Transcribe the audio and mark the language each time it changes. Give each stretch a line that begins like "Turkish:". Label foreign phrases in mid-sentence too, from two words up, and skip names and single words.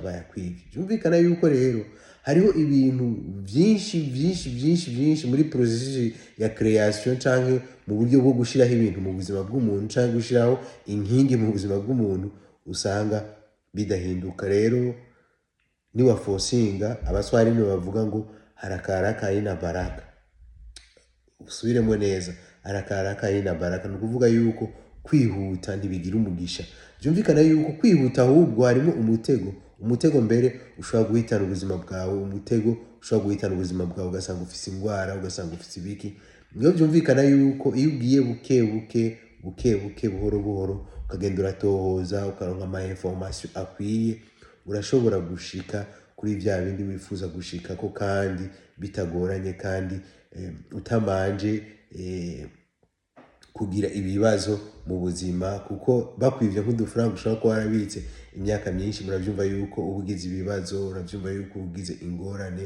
Rundi: Byumvikana yuko rero hariho ibintu byinshi muri processus ya creation canke mu buryo bwo gushiraho ibintu mu buzima bw'umuntu canke gushiraho inkingi mu buzima bw'umuntu usanga bidahinduka. Rero niwafosinga, abaswahili nibo bavuga ngo
Swahili: haraka haraka haina baraka.
Rundi: Usubiremo neza,
Swahili: haraka haraka haina baraka,
Rundi: ni ukuvuga yuko kwihuta ntibigira umugisha. Byumvikana yuko kwihuta ahubwo harimo umutego mbere ushobora guhitana ubuzima bwawe, ushobora guhitana ubuzima bwawe ugasanga ufise ingwara, ugasanga ufise ibiki. Niyo byumvikana yuko iyo ugiye buke buhoro ukagenda uratohoza ukaronka ama information akwiye, urashobora gushika kuri vya bindi wifuza gushikako kandi bitagoranye, kandi utamanje kugira ibibazo mu buzima, kuko bakwivye nk'udufaranga ushobora kuba warabitse imyaka myinshi, muravyumva yuko ubugize ibibazo, uravyumva yuko ubugize ingorane.